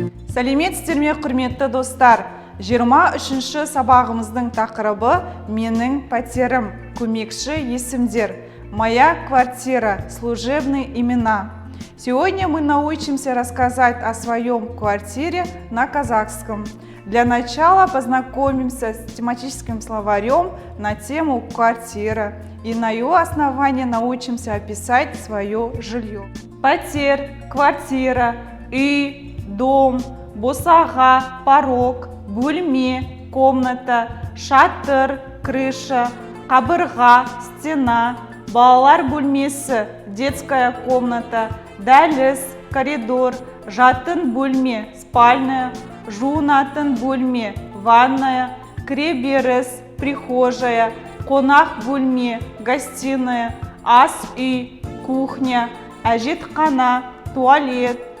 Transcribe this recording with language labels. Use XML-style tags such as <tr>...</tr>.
<kk>Сәлеметсіздер ме, құрметті достар? 23-ші сабағымыздың тақырыбы «Менің пәтерім», көмекші есімдер.</kk> <ru>Моя квартира, служебные имена. Сегодня мы научимся рассказать о своем квартире на казахском. Для начала познакомимся с тематическим словарем на тему «Квартира» и на его основании научимся описать свое жилье.</ru> <kk>Пәтер, квартира, үй, дом, босаға, порог, бөлме, комната, шатыр, крыша, қабырға, стена, балалар бөлмесі, детская комната, дәліз, коридор, жатын бөлме, спальная, жуынатын бөлме, ванная, кіреберіс, прихожая, қонақ бөлме, гостиная, ас үй, кухня, әжетхана, туалет,</kk>